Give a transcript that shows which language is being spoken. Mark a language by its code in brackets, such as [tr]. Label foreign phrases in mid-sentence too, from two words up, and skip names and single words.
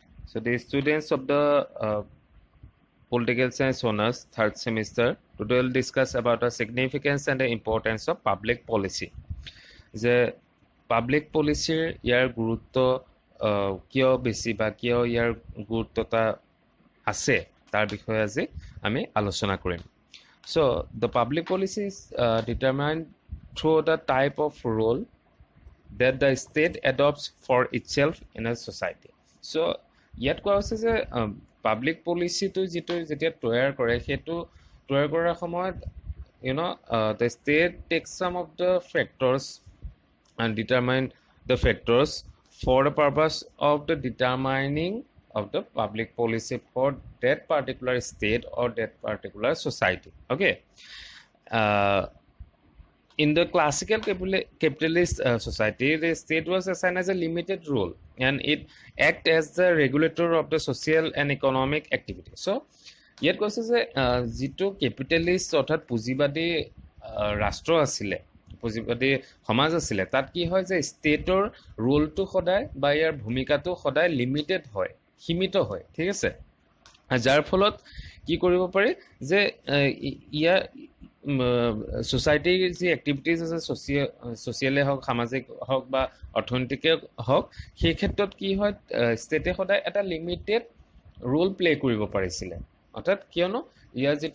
[en] So the students of the political science honors third semester today will discuss about the significance and the importance of public policy. The public policy [as] ইয়াৰ গুৰুত্ব কিয় বেছি বা কিয় ইয়াৰ গুৰুত্বতা আছে তাৰ বিষয়ে আজি আমি আলোচনা কৰিম. [en] So the public policy is determined through the type of role that the state adopts for itself in a society. So [as] ইয়াত কোৱা হৈছে যে পাব্লিক পলিচিটো যিটো যেতিয়া তৈয়াৰ কৰে সেইটো তৈয়াৰ কৰাৰ সময়ত [en] the state takes some of the factors and determine the factors for the purpose of the determining of the public policy for that particular state or that particular society. Okay. In the classical capitalist society, the state was assigned as a limited role and it act as the regulator of the social and economic activity. [as] So, yet কৈছে যে যিটো কেপিটেলিষ্ট অৰ্থাৎ পুঁজিবাদী ৰাষ্ট্ৰ আছিলে পুঁজিবাদী সমাজ আছিলে তাত কি হয় যে ষ্টেটৰ ৰোলটো সদায় বা ইয়াৰ ভূমিকাটো সদায় লিমিটেড হয় সীমিত হয় ঠিক আছে যাৰ ফলত কি কৰিব পাৰি যে ইয়াৰ সোসাইটিৰ যি এক্টিভিটিজ আছে সোশিয়ালে হওক সামাজিক হওক বা অৰ্থনৈতিকে হওক সেই ক্ষেত্ৰত কি হয় ষ্টেটে সদায় এটা [en] limited role play [as] কৰিব পাৰিছিলে অৰ্থাৎ কিয়নো ইয়াৰ